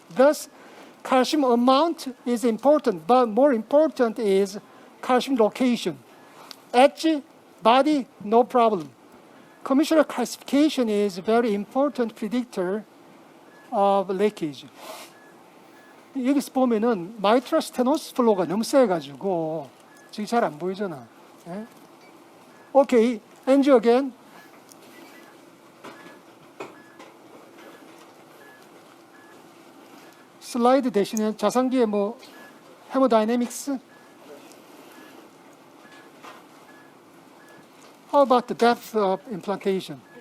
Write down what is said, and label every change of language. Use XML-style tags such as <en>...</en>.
<en>Thus, calcium amount is important, but more important is calcium location. Edge, body, no problem. Commissural calcification is a very important predictor of leakage.</en> <ko>여기서 보면은 마이트럴 스테노스 플로우가 너무 세가지고 지금 잘 안 보이잖아.</ko> <en>예? Okay, angio again.</en> <ko>슬라이드 대신에 자상기에 뭐 헤모다이내믹스.</ko> <en>How about the depth of implantation?</en>